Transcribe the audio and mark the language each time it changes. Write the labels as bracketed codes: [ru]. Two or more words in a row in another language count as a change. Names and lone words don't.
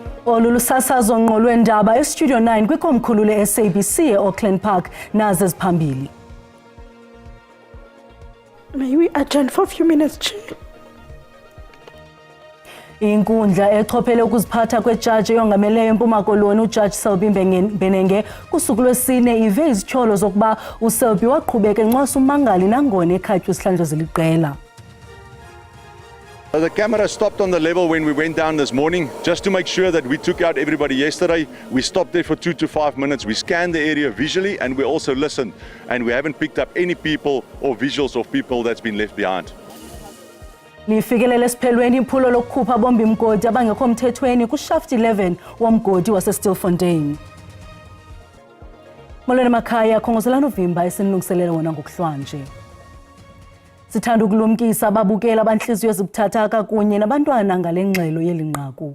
[xh] Olu lusasazo ngqo lwendaba eStudio 9 kwikomkhulu le-SABC e-Auckland Park nazo eziphambili. [en] May we adjourn for a few minutes, Chair? [xh] Inkundla echophele ukuziphatha kwejaji eyongameleyo eMpuma Koloni uJaji Selby Mbenenge kusuku lwesine ive izityholo zokuba uSelby waqhubeka enxwasa umangali nangona ekhatywa isihlandlo ziliqela. [en] The camera stopped on the level when we went down this morning, just to make sure that we took out everybody yesterday. We stopped there for 2 to 5 minutes. We scanned the area visually and we also listened. And we haven't picked up any people or visuals of people that's been left behind. [xh] Lifikelele esiphelweni iphulo lokukhupha bombi mgodi abangekho mthethweni ku-shaft 11 womgodi wase-Stilfontein. Molweni makhaya, khongozelani uvimba esinilungiselele wona ngokuhlwanje. Sithanda ukulumkisa ababukeli abanhliziyo ezibuthathaka kunye nabantwana ngale ngxelo yeli nqaku.